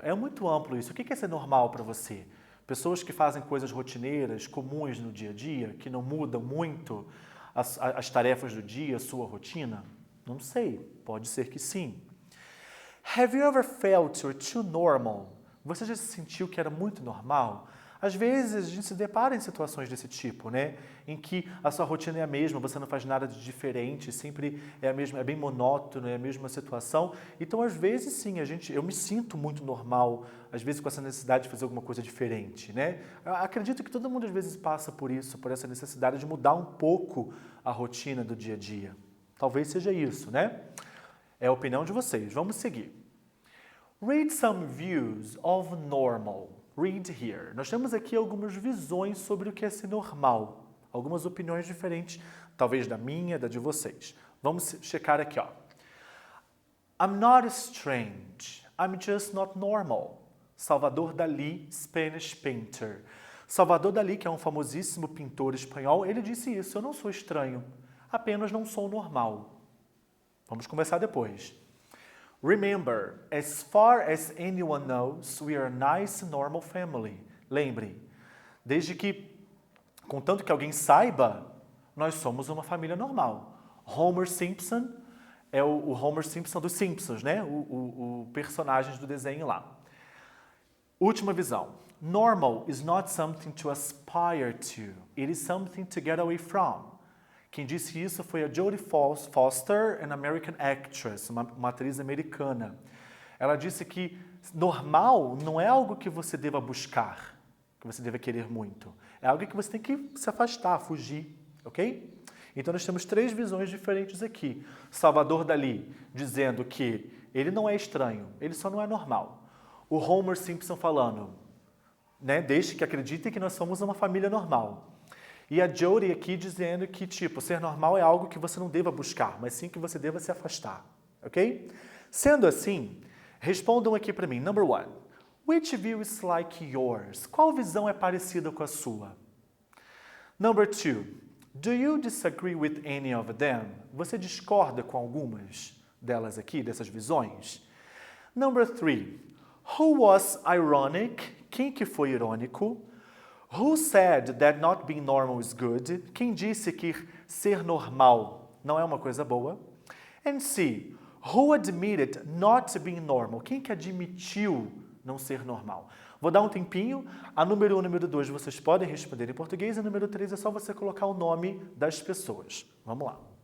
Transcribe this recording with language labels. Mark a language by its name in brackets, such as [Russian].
[Portuguese] É muito amplo isso. O que é ser normal para você? Pessoas que fazem coisas rotineiras, comuns no dia a dia, que não mudam muito as tarefas do dia, a sua rotina? Não sei, pode ser que sim. [English] Have you ever felt you're too normal? [Portuguese] Você já se sentiu que era muito normal? Às vezes a gente se depara em situações desse tipo, né? Em que a sua rotina é a mesma, você não faz nada de diferente, sempre é a mesma, é bem monótono, é a mesma situação. Então, às vezes, sim, eu me sinto muito normal, às vezes com essa necessidade de fazer alguma coisa diferente, né? Eu acredito que todo mundo às vezes passa por isso, por essa necessidade de mudar um pouco a rotina do dia a dia. Talvez seja isso, né? É a opinião de vocês. Vamos seguir. [English] Read some views of normal. Read here. [Portuguese] Nós temos aqui algumas visões sobre o que é ser normal. Algumas opiniões diferentes, talvez da minha, da de vocês. Vamos checar aqui, ó. [English] I'm not strange. I'm just not normal. Salvador Dalí, Spanish painter. [Portuguese] Salvador Dalí, que é um famosíssimo pintor espanhol, ele disse isso. Eu não sou estranho, apenas não sou normal. Vamos começar depois. [English] Remember, as far as anyone knows, we are a nice, normal family. [Portuguese] Lembre, desde que, contanto que alguém saiba, nós somos uma família normal. Homer Simpson é o Homer Simpson dos Simpsons, né? O personagem do desenho lá. Última visão. [English] Normal is not something to aspire to. It is something to get away from. [Portuguese] Quem disse isso foi a Jodie Foster, [English] an American actress, [Portuguese] uma atriz americana. Ela disse que normal não é algo que você deva buscar, que você deva querer muito. É algo que você tem que se afastar, fugir, ok? Então nós temos três visões diferentes aqui. Salvador Dalí dizendo que ele não é estranho, ele só não é normal. O Homer Simpson falando, né, deixe que acreditem que nós somos uma família normal. E a Jodie aqui dizendo que, tipo, ser normal é algo que você não deva buscar, mas sim que você deva se afastar, ok? Sendo assim, respondam aqui para mim. [English] Number one, which view is like yours? [Portuguese] Qual visão é parecida com a sua? [English] Number two, do you disagree with any of them? [Portuguese] Você discorda com algumas delas aqui, dessas visões? [English] Number three, who was ironic? [Portuguese] Quem que foi irônico? [English] Who said that not being normal is good? [Portuguese] Quem disse que ser normal não é uma coisa boa? [English] And C, who admitted not being normal? [Portuguese] Quem que admitiu não ser normal? Vou dar um tempinho. A número 1 e número 2 vocês podem responder em português. E a número 3 é só você colocar o nome das pessoas. Vamos lá.